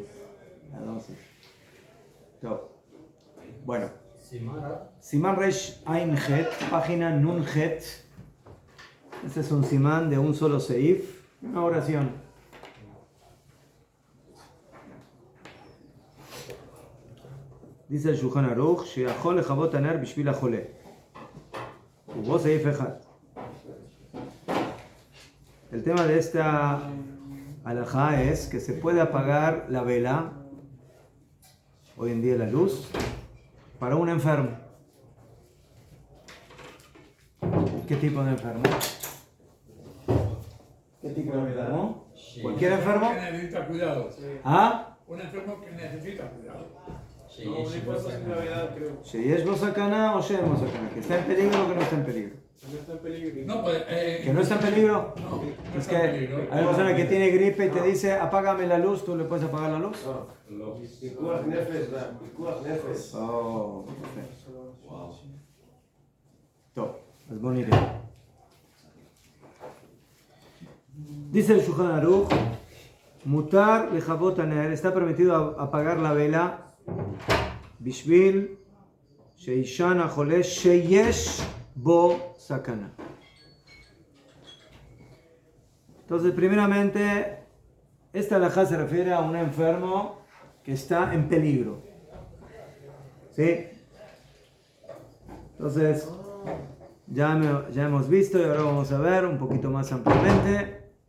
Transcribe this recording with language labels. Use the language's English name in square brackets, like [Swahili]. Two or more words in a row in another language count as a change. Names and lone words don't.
[Spanish] La dosis. Top. Bueno. Simán Resh Ain Het, página Nun Het. Este es un simán de un solo seif, una oración. Dice el [Hebrew] Shulchan Aruch, שיכול לכבות הנר בשביל החולה. ובו סעיף אחד. [Spanish] El tema de esta halajá es que se puede apagar la vela, hoy en día la luz, para un enfermo. ¿Qué tipo de enfermo? ¿Qué tipo de enfermo? ¿Cualquier enfermo? Que necesita cuidado. ¿Ah? Un enfermo que necesita cuidado. [Hebrew] ¿שיש בו סכנה או שאין בו סכנה? [Spanish] ¿Que está en peligro o que no está en peligro? No, pues, ¿Que no está en peligro? No, Es que hay una persona que tiene gripe y te dice, apágame la luz, ¿tú le puedes apagar la luz? [Hebrew] פיקוח נפש, פיקוח נפש. [Spanish] Oh, perfecto. Top, es bonito. Dice el Shulchan Aruch, [Hebrew] מותר לכבות הנר, [Spanish] está permitido apagar la vela, [Hebrew] בשביל שיישן החולה שיש בו סכנה. [Spanish] Entonces, primeramente, esta halajá se refiere a un enfermo que está en peligro. ¿Sí? Entonces, ya hemos visto y ahora vamos a ver un poquito más ampliamente.